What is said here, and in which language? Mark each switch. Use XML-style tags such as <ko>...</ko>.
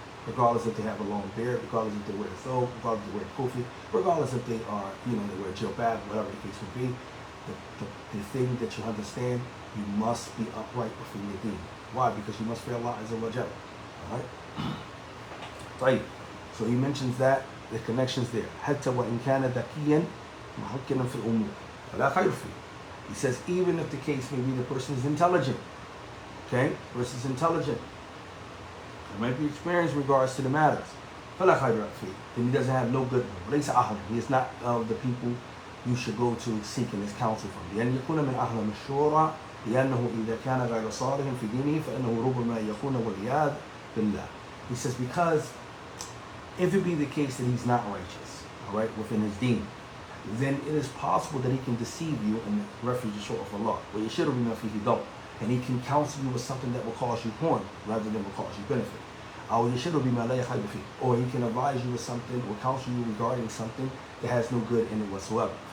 <en>Regardless if they have a long beard, regardless if they wear a thobe, regardless if they wear a kufi, regardless if they are, they wear a jilbab, whatever the case may be, the thing that you understand, you must be upright within your deen. Why? Because you must fear Allah Azza wa Jalla. Alright? So he mentions that, the connections there.</en> <ar>حتى وإن كان ذكيا محكما في الأمور فلا خير فيه.</ar> <en>He says, even if the case may be the person is intelligent, okay? The person is intelligent. There might be experience in regards to the matters.</en> <ar>فلا خير فيه.</ar> <en>Then he doesn't have no good one.</en> <ar>ليس أحد.</ar> <en>He is not of the people you should go to seeking his counsel from.</en> <ar>لأن يكون من أهل الشورى لأنه إذا كان غير صالح في دينه فإنه ربما يكون والعياذ بالله.</ar> <en>He says, because if it be the case that he's not righteous, all right, within his deen, then it is possible that he can deceive you and refuge you short of Allah. Well, you should have enough if he don't. And he can counsel you with something that will cause you harm rather than will cause you benefit. Or he can advise you with something or counsel you regarding something that has no good in it whatsoever.</en>